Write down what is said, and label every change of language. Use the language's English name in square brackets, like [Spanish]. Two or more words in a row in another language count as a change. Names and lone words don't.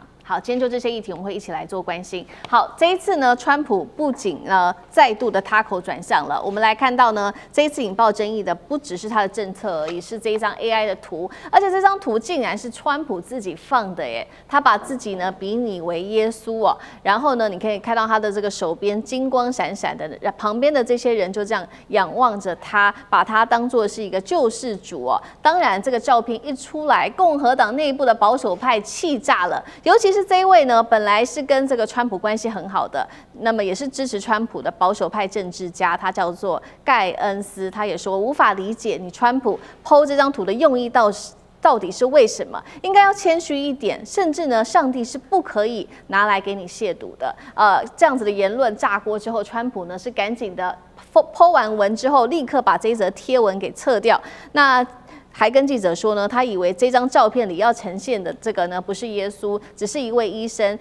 [Chinese] 好，今天就這些議題，我們會一起來做關心。好，這一次呢，川普不僅呢再度的他口轉向了，我們來看到呢，這一次引爆爭議的不只是他的政策而已，是這一張 AI 的圖，而且這張圖竟然是川普自己放的耶，他把自己呢比擬為耶穌哦，然後呢，你可以看到他的這個手邊金光閃閃的，旁邊的這些人就這樣仰望着他，把他當作是一個救世主哦。當然，這個照片一出來，共和黨內部的保守派氣炸了，尤其是這一位呢，本來是跟這個川普關係很好的，那麼也是支持川普的保守派政治家，他叫做蓋恩斯，他也說無法理解你川普 PO 這張圖的用意到底是為什麼？應該要謙虛一點，甚至呢，上帝是不可以拿來給你褻瀆的。這樣子的言論炸鍋之後，川普呢是趕緊的 PO 完文之後，立刻把這一則貼文給撤掉。那還跟記者說呢，他以為這張照片裡要呈現的這個呢，不是耶穌，只是一位醫生。